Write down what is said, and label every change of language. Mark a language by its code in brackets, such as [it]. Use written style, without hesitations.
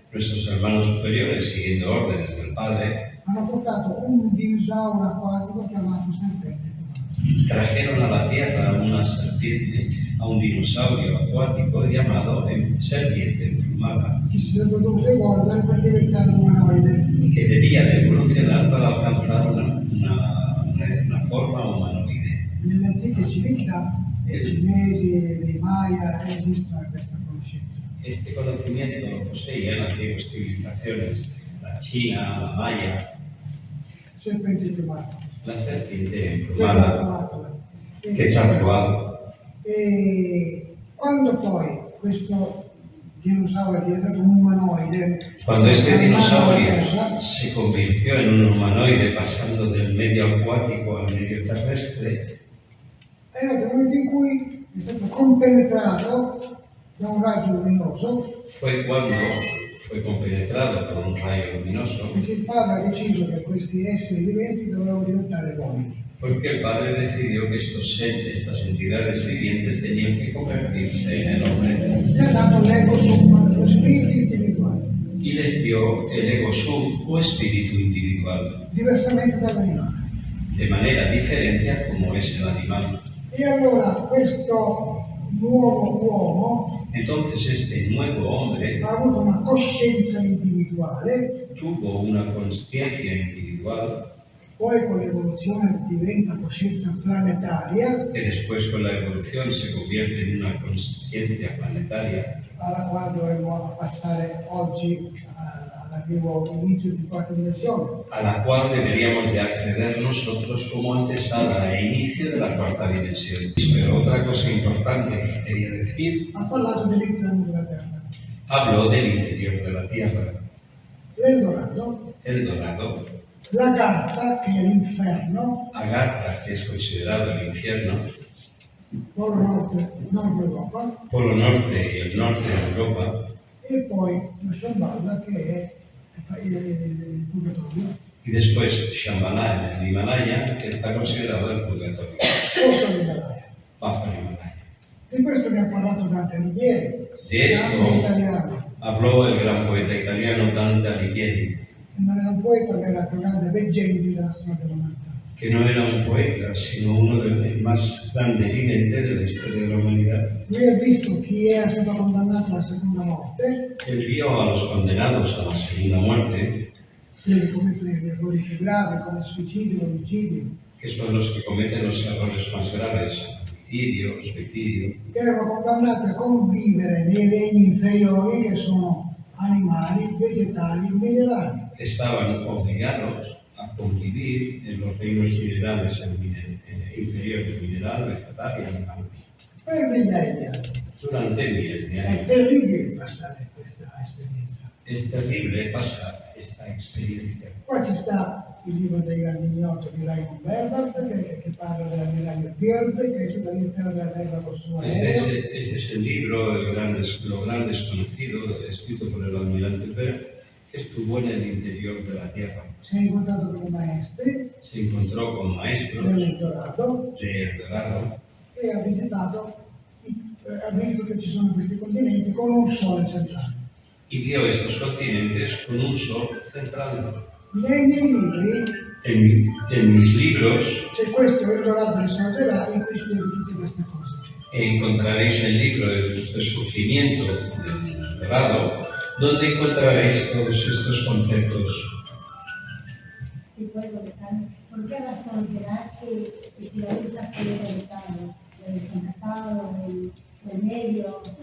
[es] nuestros hermanos superiores, siguiendo órdenes del Padre, [it] hanno portato un dinosauro acquatico chiamato serpente. [es] trajeron a la Tierra una serpiente, a un dinosaurio acuático llamado serpiente en plural. mala, [it] che si sarebbe dovuto evolvere per diventare umanoide. [es] que debía de evolucionar para alcanzar una forma humanoide. [it] Nelle antiche civiltà, dei cinesi e dei Maya, esiste questa conoscenza. [es] Este conocimiento lo poseían antiguas civilizaciones, la China, la Maya, [it] Serpente emplumata. [es] la serpiente [it] Quella [es] emplumada, [it] è Quetzalcoatl. E quando poi questo dinosauro è diventato un umanoide, [es] Cuando este [it] arrivato alla [es] dinosaurio [it] Terra, [es] se convirtió en un humanoide pasando del medio acuático al medio terrestre, [it] è arrivato il momento in cui è stato compenetrato da un raggio luminoso, [es] fue cuando fue compenetrado por un rayo luminoso, [it] perché il padre ha deciso che questi esseri viventi dovevano diventare uomini. [es] porque el Padre decidió que estas entidades vivientes tenían que convertirse en el hombre [it] Gli ha dato l'ego sum, lo spirito individuale, [es] y les dio el ego sum o espíritu individual, [it] diversamente dall'animale. [es] de manera diferente a como es el animal. [it] E allora questo nuovo uomo [es] Entonces este nuevo hombre [it] ha avuto una coscienza individuale, [es] tuvo una conciencia individual [it] poi con l'evoluzione diventa coscienza planetaria, [es] que después con la evolución se convierte en una conciencia planetaria, [it] alla quale dovremmo passare oggi all'arrivo inizio di quarta dimensione. [es] a la cual deberíamos de acceder nosotros como antesala e inicio de la cuarta dimensión. Pero otra cosa importante que quería decir, [it] Ha parlato dell'interno della Terra. [es] habló del interior de la Tierra, [it] L'Eldorado, [es] el dorado, [it] la Garta, che è l'inferno, [es] Agartha, que es considerado el infierno, [it] Polo Nord Europa, [es] Polo Norte y el norte de Europa, [it] e poi la Shambhala, che è il purgatorio, [es] y después Shambhala en el Himalaya, que está considerado el purgatorio, [it] sotto l'Himalaya. [es] bajo el Himalaya. [it] Di questo ne ha parlato Dante Alighieri, [es] De esto [it] grande italiano, [es] habló el gran poeta italiano Dante Alighieri, [it] che non era un poeta, ma era il più grande veggente della storia dell'umanità. [es] que no era un poeta, sino uno de los más grandes videntes de la historia de la humanidad. [it] Lui ha visto chi era stato condannato alla seconda morte, [es] Él vio a los condenados a la segunda muerte, [it] quelli che commettono gli errori più gravi come il suicidio, l'omicidio, [es] que son los que cometen los errores más graves, homicidio, suicidio, [it] che erano condannati a convivere nei regni inferiori che sono animali, vegetali e minerali. [es] estaban obligados a convivir en los reinos minerales, inferiores, mineral, vegetal y animal, [it] Per migliaia di anni. [es] durante miles de [it] È [es] años. [it] terribile passare questa esperienza. [es] Es terrible pasar esta experiencia. [it] Poi ci sta il libro dei grandi ignoti di Raymond Berbert che parla dell'ammiraglio Byrd, che è stato all'interno della Terra col suo aereo. [es] Este es el libro, lo gran desconocido, escrito por el almirante Byrd, que estuvo en el interior de la Tierra. [it] Si è incontrato con i maestri [es] Se encontró con maestros [it] dell'Eldorado [es] de El Dorado [it] e ha visitato, ha visto che ci sono questi continenti con un sole centrale. [es] y vio estos continentes con un sol central. [it] Nei miei libri [es] En mis libros [it] c'è questo Eldorado risorgerà in cui spiego tutte queste cose. [es] encontraréis el libro El Resurgimiento del Dorado, donde encontraréis todos estos conceptos. Si puedo comentar, ¿por qué razón será que si la luz ha conectado del contactado, del medio,